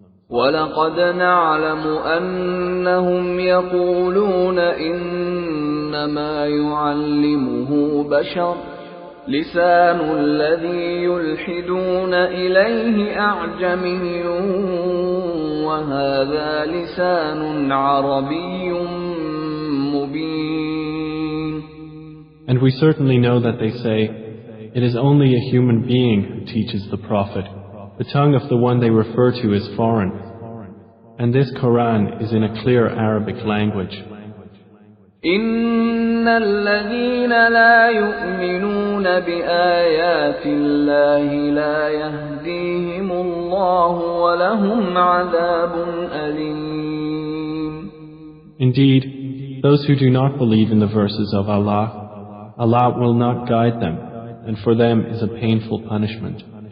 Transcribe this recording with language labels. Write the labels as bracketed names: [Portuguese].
[Arabic] وَلَقَدْ نَعْلَمُ أَنَّهُمْ يَقُولُونَ إِنَّمَا يُعَلِّمُهُ بَشَرٌ لِسَانُ الَّذِي يُلْحِدُونَ إِلَيْهِ أَعْجَمِيٌّ وَهَذَا لِسَانٌ عَرَبِيٌّ مُبِينٌ. [English] And we certainly know that they say, It is only a human being who teaches the Prophet. The tongue of the one they refer to is foreign. And this Quran is in a clear Arabic language. [Arabic] إن الذين لا يؤمنون بآيات الله لا يهديهم الله ولهم عذاب أليم. [English] Indeed, those who do not believe in the verses of Allah, Allah will not guide them, and for them is a painful punishment.